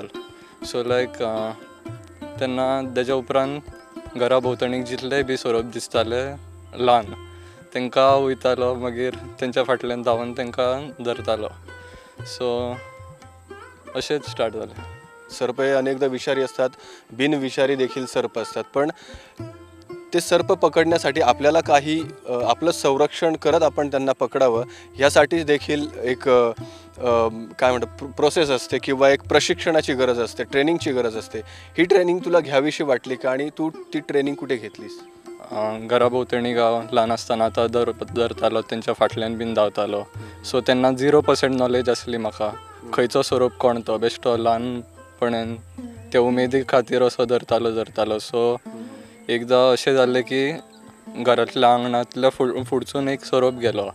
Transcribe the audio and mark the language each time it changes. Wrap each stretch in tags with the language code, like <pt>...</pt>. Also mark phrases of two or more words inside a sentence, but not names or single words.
<kok>सो लायक तेन्ना तेज्या उपरांत घरा भोंवतणीक जितलेय बी सोरोप दिसताले ल्हान तांकां वयतालो, मागीर तेंच्या फाटल्यान धांवन तांकां धरतालो. सो अशेंच स्टार्ट जालें.</kok> <mr>सर्प हे अनेकदा विषारी असतात, बिनविषारी देखील सर्प असतात. पण ते सर्प पकडण्यासाठी आपल्याला काही आपलं संरक्षण करत आपण त्यांना पकडावं ह्यासाठी देखील एक काय म्हणतात प्रोसेस असते किंवा एक प्रशिक्षणाची गरज असते, ट्रेनिंगची गरज असते. ही ट्रेनिंग तुला घ्यावीशी वाटली का आणि तू ती ट्रेनिंग कुठे घेतलीस?</mr> <kok>घराभोवतणी गांव ल्हान आसतना आतां धरतालो तेंच्या फाटल्यान बीन धांवतालो. सो तेन्ना 0% नॉलेज आसली म्हाका खंयचो सोरोप कोण तो बेश्टो ल्हानपणान ते उमेदी खातीर असो धरतालो. सो एकदां अशें जाल्लें की घरांतल्या आंगणांतल्या फुडसून एक सोरोप गेलो.</kok>